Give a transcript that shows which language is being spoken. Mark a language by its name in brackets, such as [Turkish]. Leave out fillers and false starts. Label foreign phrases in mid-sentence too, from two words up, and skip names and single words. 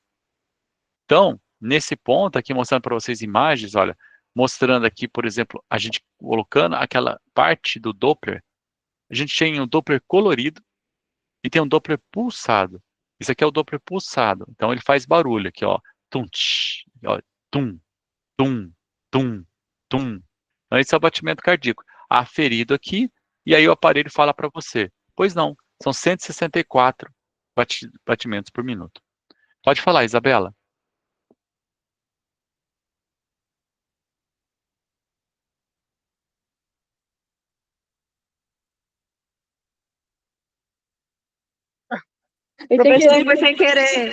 [Portuguese] Então, nesse ponto aqui, mostrando para vocês imagens, olha, mostrando aqui, por exemplo, a gente colocando aquela parte do Doppler, a gente tem um Doppler colorido e tem um Doppler pulsado. Isso aqui é o Doppler pulsado, então ele faz barulho aqui, ó, tum, tsh, ó, tum, tum, tum, tum. Então, esse é o batimento cardíaco aferido aqui, e aí o aparelho fala para você, pois não, são 164 batimentos por minuto. Pode falar, Isabela. Professor, foi sem querer.